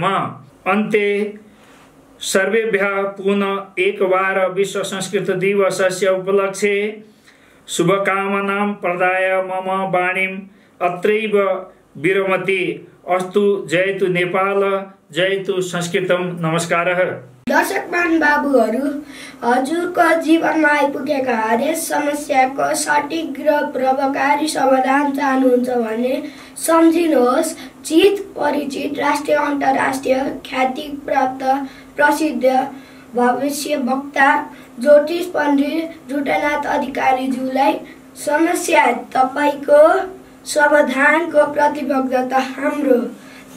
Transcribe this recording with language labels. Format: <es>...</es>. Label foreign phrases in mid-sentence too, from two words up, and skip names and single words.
<sa>अन्ते सर्वेभ्यः पुनः एकवार विश्व संस्कृत दिवसस्य उपलक्ष्ये शुभकामनां प्रदाय मम वाणीम् अत्रैव विरमति। अस्तु। जयतु नेपाल, जयतु संस्कृतम। नमस्कारः।</sa> <ne>दर्शकमान बाबुहरू, हजुरको जीवनमा आइपुगेका हरेक समस्याको सठिक र प्रभावकारी समाधान चाहनुहुन्छ भने सम्झिनुहोस्। चित परिचित राष्ट्रिय अन्तर्राष्ट्रिय ख्याति प्राप्त प्रसिद्ध भविष्य वक्ता ज्योतिष पण्डित झुटानाथ अधिकारीज्यूलाई समस्या तपाईको समाधानको प्रतिबद्धता हाम्रो।</ne>